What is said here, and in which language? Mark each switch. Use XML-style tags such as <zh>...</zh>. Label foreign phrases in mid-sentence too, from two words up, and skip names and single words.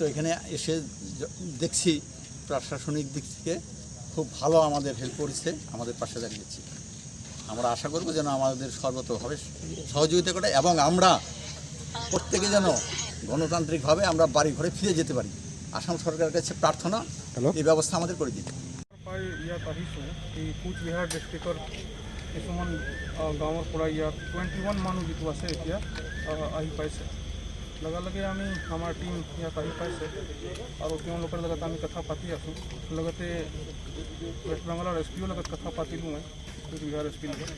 <bn>এখানে এসে দেখছি প্রশাসনিক দিক থেকে খুব ভালো আমাদের হেল্প করেছে, আমাদের পাশে দাঁড়িয়েছি। আমরা আশা করব যেন আমাদের সর্বতভাবে সহযোগিতা করে এবং আমরা প্রত্যেকে যেন গণতান্ত্রিকভাবে আমরা বাড়ি ঘরে ফিরে যেতে পারি। আসাম সরকারের কাছে প্রার্থনা, এই ব্যবস্থা আমাদের করে দিতে।</bn> <as>ইয়াত আহিছোঁ এই কোচবিহাৰ ডিষ্ট্ৰিক্টৰ কিছুমান গাঁৱৰ পৰা ইয়াত 21 মানুহ যিটো আছে এতিয়া আহি পাইছে। লগে আমি আমাৰ টীম ইয়াত আহি পাইছে আৰু তেওঁলোকৰ লগত আমি কথা পাতি আছোঁ। লগতে ৱেষ্ট বেংগলৰ এছ পিৰ লগত কথা পাতিলোঁ, মই কোচবিহাৰ এছ পিৰ লগত।</as>